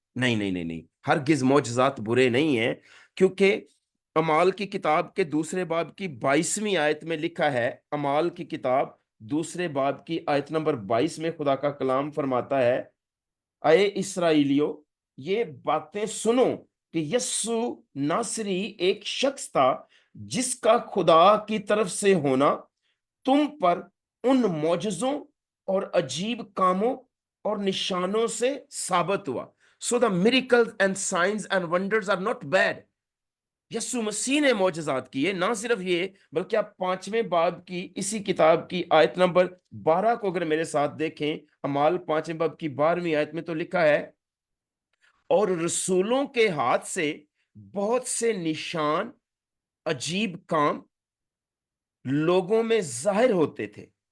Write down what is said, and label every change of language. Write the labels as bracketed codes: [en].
[ur] نہیں نہیں نہیں نہیں، ہرگز معجزات برے نہیں ہیں. کیونکہ اعمال کی کتاب کے دوسرے باب کی 22ویں آیت میں لکھا ہے، اعمال کی کتاب دوسرے باب کی آیت نمبر 22 میں خدا کا کلام فرماتا ہے، اے اسرائیلیو یہ باتیں سنو کہ یسوع ناصری ایک شخص تھا جس کا خدا کی طرف سے ہونا تم پر ان معجزوں اور عجیب کاموں اور نشانوں سے ثابت ہوا. [en] So the miracles and signs and wonders are not bad. [ur] یسوع مسیح نے معجزات کیے. نہ صرف یہ، بلکہ آپ 5ویں باب کی اسی کتاب کی آیت نمبر 12 کو اگر میرے ساتھ دیکھیں، اعمال 5ویں باب کی 12ویں آیت میں تو لکھا ہے، اور رسولوں کے ہاتھ سے بہت سے نشان، عجیب کام لوگوں میں ظاہر ہوتے تھے.